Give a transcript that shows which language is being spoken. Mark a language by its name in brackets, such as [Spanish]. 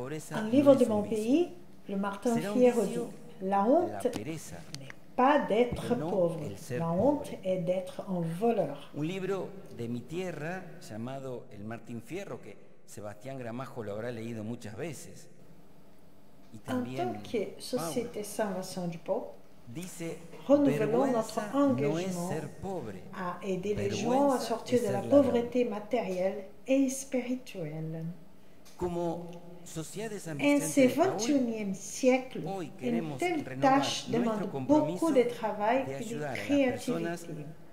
[French] Un livre de mon pays, le Martin Fierro dit, la honte n'est pas d'être pauvre, la honte est d'être un voleur. [Spanish] Un libro de mi tierra llamado El Martín Fierro, que Sebastián Gramajo lo habrá leído muchas veces. [French] En tant que Société Saint-Vincent du Paul, renouvelons notre engagement à aider les gens à sortir de la pauvreté matérielle et spirituelle. En ce 21e siècle, une telle tâche demande beaucoup de travail et de créativité.